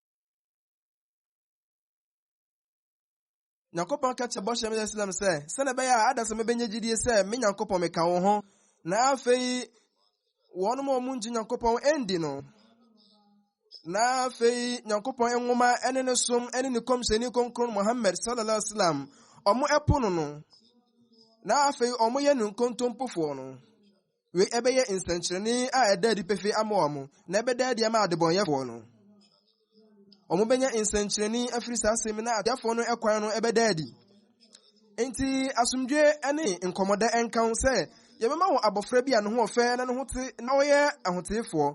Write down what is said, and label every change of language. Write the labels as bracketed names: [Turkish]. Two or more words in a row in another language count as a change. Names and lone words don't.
[Akan] Nyankopɔn ka kyerɛ bɔhyɛ Islam sɛ sɛnea ɛbɛyɛ a ada sɛ mebɛnya gyidie sɛ me Nyankopɔn meka wo ho, na afei wɔnom a ɔmo ngye Nyankopɔn ɛndi no, na afei Nyankopɔn nwoma ɛne ne som ɛne ne kɔmhyɛni kronkron Muhammad [Arabic] صلى الله عليه وسلم [Akan] ɔmo ɛpo no, na afei ɔmo yɛ ne nkontompofoɔ no, wei ɛbɛyɛ nsɛnkyerɛnne a ɛda adi pefee ama ɔmo, na ɛbɛda adi ama adebɔnyɛfoɔ no. Ɔmo bɛnya nsɛnkyerɛnne afiri saa asɛm na adeafoɔ no ɛkwan no ɛbɛda adi. Enti asomdwe ɛne nkɔmmɔda ɛnka ho sɛ yɛbɛma wɔ abɔfra bi a ne ho ɔfɛ na ne ho te na ɔyɛ ahoteefoɔ.